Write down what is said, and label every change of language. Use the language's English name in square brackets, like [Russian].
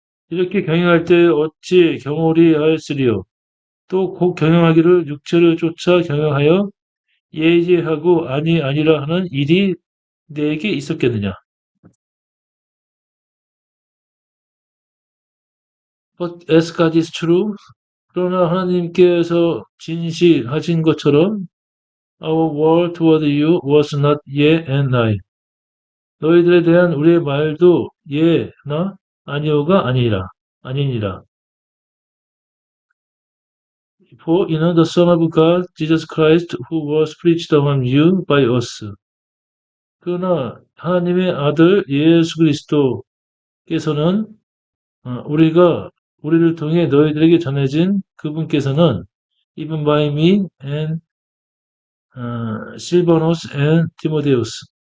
[Korean] 이렇게 경영할 때 어찌 경홀히 하였으리요. 또 곧 경영하기를 육체를 쫓아 경영하여 예제하고 아니라 하는 일이 내게 있었겠느냐. [English] But as God is true, [Korean] 그러나 하나님께서 진실하신 것처럼 [English] our word toward you was not yea and nay. [Korean] 너희들에 대한 우리의 말도 예나 아니오가 아니니라. [English] For [Korean] 이는 [English] the Son of God, Jesus Christ, who was preached among you by us. [Korean] 그러나 하나님의 아들 예수 그리스도께서는 우리를 통해 너희들에게 전해진 그분께서는 [English] even by me and Silvanus and Timotheus